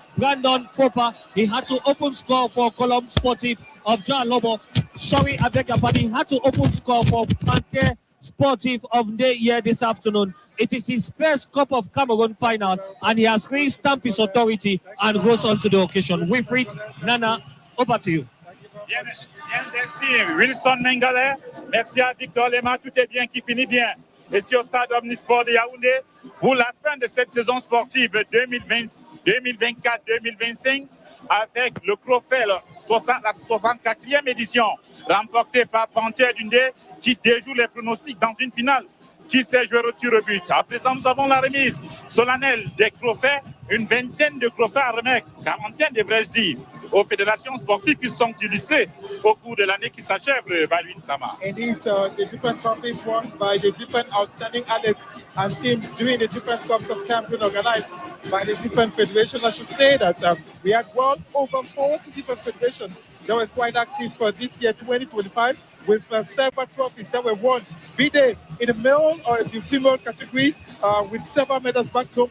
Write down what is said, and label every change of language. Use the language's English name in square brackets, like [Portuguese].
[English] Brandon Fopa, he had to open score for Colombe of Dja Lobo. Sorry, I beg your pardon. He had to open score for Panther of Nde here this afternoon. It is his first Cup of Cameroon final, and he has re-stamped his authority and goes on to the occasion. Wilfried, Nana, over to you. [French] Bien, merci Wilson Mengale, merci à Victor Lema, tout est bien qui finit bien. Ici au stade Omnisport de Yaoundé, pour la fin de cette saison sportive 2024-2025, avec le trophée, la 64e édition, remportée par Panther of Nde, qui déjoue les pronostics dans une finale qui s'est jouée au tir au but. À présent, nous avons la remise solennelle des trophées, une vingtaine de trophées à remettre, quarantaine devrais-je dire, aux fédérations sportives qui sont illustrées au cours de l'année qui s'achève, Balwin Sama. [English] Indeed, the different trophies won by the different outstanding athletes and teams during the different Cups of Cameroon organized by the different federations. I should say that we had well over 40 different federations that were quite active for this year, 2025, with several trophies that were won, be they in the male or the female categories, with several medals back home.